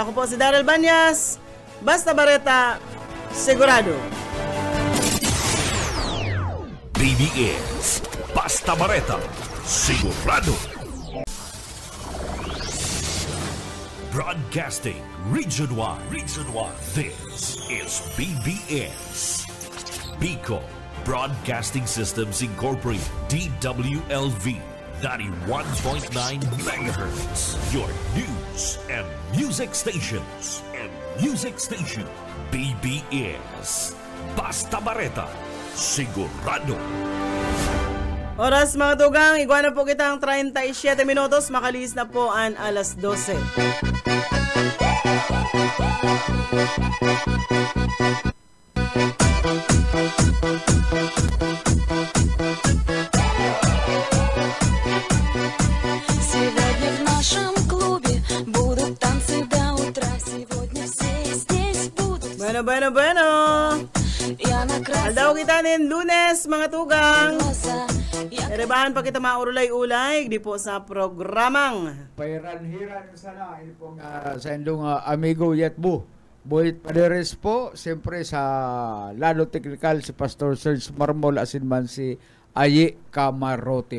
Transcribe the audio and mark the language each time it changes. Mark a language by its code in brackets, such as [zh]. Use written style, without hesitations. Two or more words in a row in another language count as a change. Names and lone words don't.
[bik] Ako po si Daryl Banyas, basta bareta, sigurado. BBS Basta Bareta, sigurado. [en] Broadcasting region-wide. This is BBS. Bicol Broadcasting Systems Incorporated, DWLV, 91.9 megahertz. Your news and music stations. [bik] BBS Basta Bareta, sigurado. Oras mga tugang, iguana po kitang 37 minutos, makalis na po ang alas 12. [ru] Сегодня в нашем клубе будут танцы до утра. Сегодня все здесь будут. Bueno. Я накрасила [bik] Aldaw kita nin Lunes, mga tugang. [ru] глаза. Я [bik] Erebahan pa kita maurulay-ulay, di po sa programang. Pairan-hiran sana ini pong sa indong amigo Yetbu. Boyet Paderes po, siyempre sa lado technical si Pastor Serge Marmol asin man si Ayi Camarote.